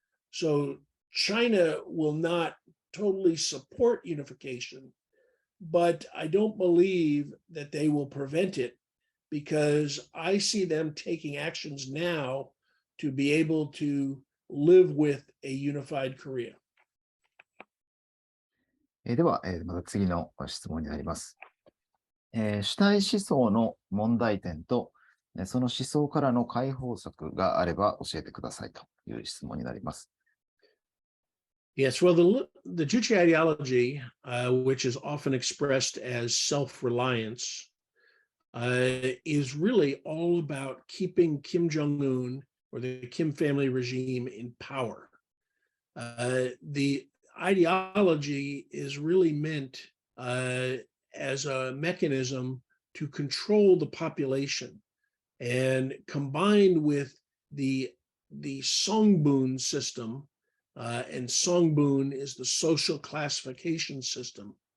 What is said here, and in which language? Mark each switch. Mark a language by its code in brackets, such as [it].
[en] So China will not totally support unification, but I don't believe that they will prevent it because I see them taking actions now to be able to live with a unified Korea. [ja] では、また次の質問になります。主体思想の問題点と、その思想からの解放策があれば教えてくださいという質問になります。 [en] Yes, well, the Juche ideology, which is often expressed as self-reliance, is really all about keeping Kim Jong-un or the Kim family regime in power. The ideology is really meant as a mechanism to control the population, and combined with the Songbun system, and Songbun is the social classification system.